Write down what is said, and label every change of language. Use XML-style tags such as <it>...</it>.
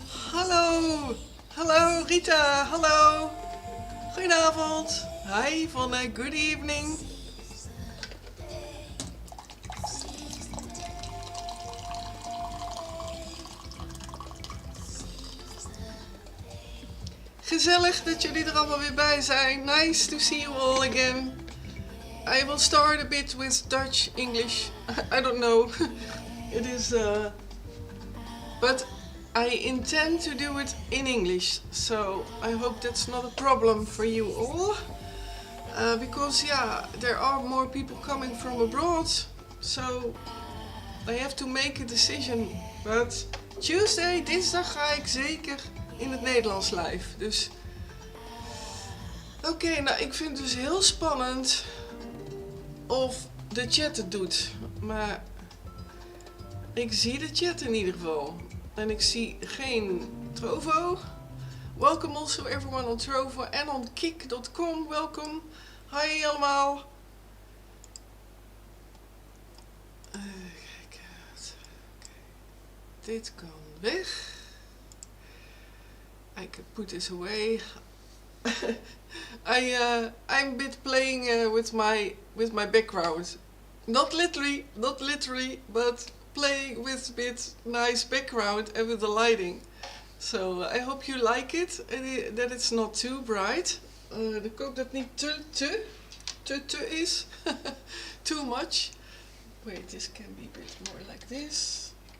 <nl>Hallo, hallo Rita, hallo. Goedenavond.</nl> <en>Hi van good evening.</en> <nl>Gezellig dat jullie er allemaal weer bij zijn.</nl> <en>Nice to see you all again. I will start a bit with Dutch, English. I don't know. It is, but I intend to do it in English, so I hope that's not a problem for you all. Because yeah, there are more people coming from abroad, so I have to make a decision. But Tuesday,</en> <nl>dinsdag ga ik zeker in het Nederlands live. Dus oké, nou ik vind het dus heel spannend of de chat het doet. Maar ik zie de chat in ieder geval. En ik zie geen Trovo.</nl> <en>Welcome also everyone on Trovo en on kick.com.</en> <nl>Welkom. Hi allemaal. Kijk uit. Okay. Dit kan weg.</nl> <en>I can put this away. I'm a bit playing with my background. Not literally, but playing with a bit nice background and with the lighting. So I hope you like it and that it's not too bright.</en> <nl>Ik hoop dat het niet te is.</nl> <en>Too much. Wait, this can be a bit more like this.</en>